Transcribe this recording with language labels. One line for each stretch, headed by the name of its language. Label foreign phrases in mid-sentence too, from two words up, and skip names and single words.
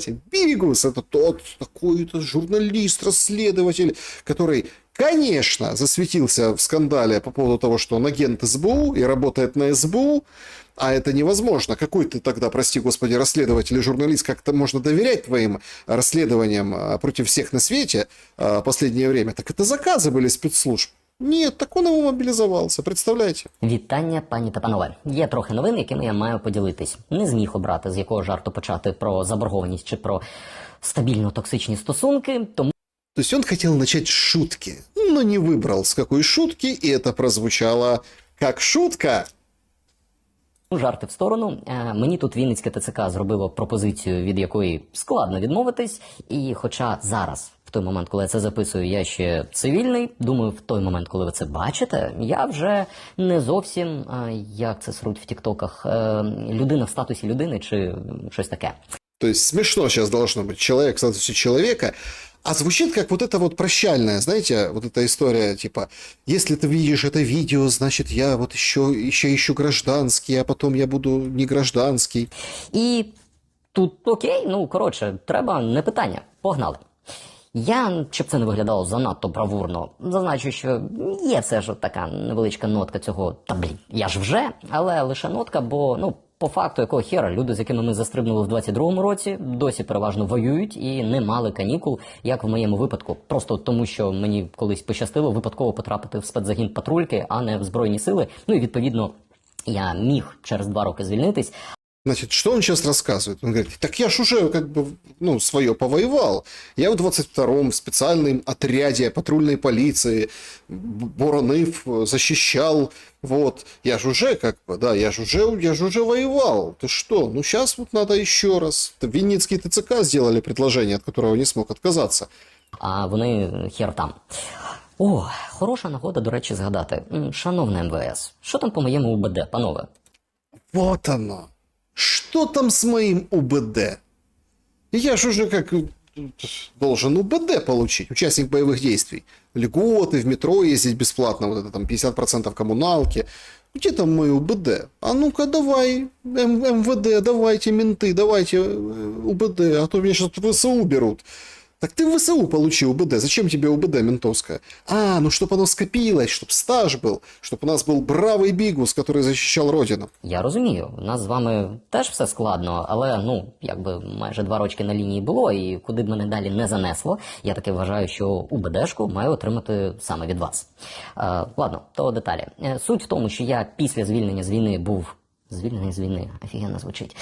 Russian: Бигус — это тот такой-то журналист, расследователь, который конечно, засветился в скандале по поводу того, что он агент СБУ и работает на СБУ, а это невозможно. Какой ты тогда, прости господи, расследователь и журналист, как-то можно доверять твоим расследованиям против всех на свете последнее время? Так это заказы были спецслужб. Нет, так он
Ukrainian: його мобілізувався, представляєте? Вітання, пані та панове. Є трохи новин, якими я маю поділитись. Не зміг обрати, з якого жарту почати, про заборгованість чи про стабільно токсичні стосунки, тому...
Russian: То есть он хотел начать с шутки, но не выбрал с какой шутки, и это прозвучало как шутка.
Ukrainian: Жарти в сторону. Мені тут Вінницьке ТЦК зробило пропозицію, від якої складно відмовитись. І хоча зараз, в той момент, коли я це записую, я ще цивільний, думаю, в той момент, коли ви це бачите, я вже не зовсім, як це сруть в тіктоках, людина в статусі людини чи щось таке.
Russian: То есть смешно сейчас должно быть. Человек в статусе человека. А звучит как вот это вот прощальное, знаете, вот эта история, типа, если ты видишь это видео, значит, я вот еще ищу гражданский, а потом я буду не гражданский.
Ukrainian: І тут окей, ну, коротше, треба, не питання, погнали. Я, щоб це не виглядало занадто бравурно, зазначу, що є все ж така невеличка нотка цього, та блін, я ж вже, але лише нотка, бо, ну, по факту, якого хера, люди, з якими ми застрибнули в 22-му році, досі переважно воюють і не мали канікул, як в моєму випадку. Просто тому, що мені колись пощастило випадково потрапити в спецзагін патрульки, а не в Збройні сили. Ну і, відповідно, я міг через 2 роки звільнитись.
Russian: Значит, что он сейчас рассказывает? Он говорит, так я ж уже как бы, ну, свое повоевал. Я в 22-м специальном отряде патрульной полиции боронив, защищал, вот. Я ж уже как бы, да, я ж уже воевал. Ты что? Ну, сейчас вот надо еще раз. Винницкий ТЦК сделали предложение, от которого не смог отказаться.
Ukrainian: А вони хер там. О, хороша нагода, до речі, згадати. Шановне МВС, що там по моєму УБД, панове?
Russian: Вот оно. Что там с моим УБД? Я ж уже как должен УБД получить, участник боевых действий. Льготы, в метро ездить бесплатно, вот это там 50% коммуналки. Где там мой УБД? А ну-ка давай, МВД, давайте, менты, давайте УБД, а то меня сейчас ВСУ берут. Так ты в ВСУ получи УБД. Зачем тебе УБД ментовская? А, ну чтобы оно скопилось, чтобы стаж был, чтобы у нас был бравый бігус, который защищал родину.
Ukrainian: Я розумію, у нас з вами теж все складно, але, ну, якби майже 2 рочки на лінії було, і куди б мене далі не занесло, я таки вважаю, що УБДшку маю отримати саме від вас. Ладно, то деталі. Суть в тому, що я після звільнення з війни був... Звільнений з війни, офігенно звучить.